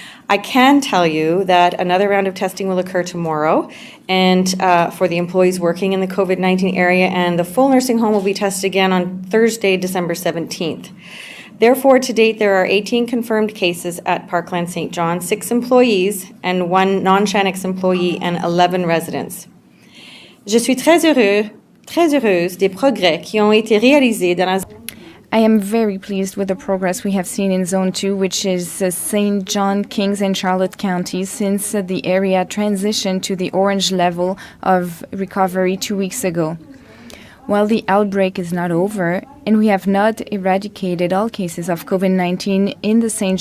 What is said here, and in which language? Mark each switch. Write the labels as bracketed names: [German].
[English] I can tell you that another round of testing will occur tomorrow, and for the employees working in the COVID-19 area, and the full nursing home will be tested again on Thursday, December 17th. Therefore, to date, there are 18 confirmed cases at Parkland St. John, 6 employees and 1 non-Shanix employee and 11 residents. [French] Je suis très heureuse des progrès qui ont été réalisés dans la... [English] I am very pleased with the progress we have seen in Zone 2, which is St. John, Kings, and Charlotte counties since the area transitioned to the orange level of recovery 2 weeks ago. While the outbreak is not over, and we have not eradicated all cases of COVID-19 in the St.